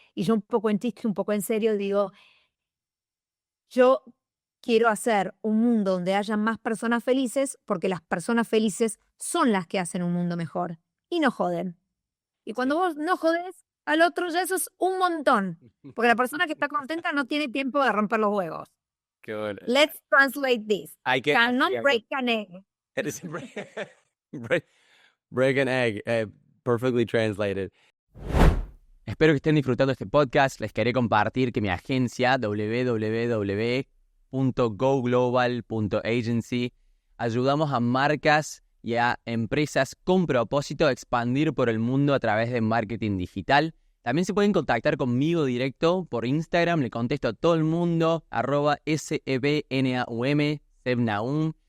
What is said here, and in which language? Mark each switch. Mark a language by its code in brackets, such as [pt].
[es] Y yo un poco en chiste, un poco en serio, digo, yo quiero hacer un mundo donde haya más personas felices porque las personas felices son las que hacen un mundo mejor y no joden. Y cuando vos no jodes al otro, ya eso es un montón. Porque la persona que está contenta no tiene tiempo de romper los huevos. Qué bueno. [en] Let's translate this. [es] Hay que [en] Cannot [es] sí, [en] break an egg. it is break, break an egg, perfectly translated. [es] Espero que estén disfrutando este podcast. Les quería compartir que mi agencia www.goglobal.agency ayudamos a marcas y a empresas con propósito a expandir por el mundo a través de marketing digital. También se pueden contactar conmigo directo por Instagram. Le contesto a todo el mundo, @sebnaum, Sebnaum.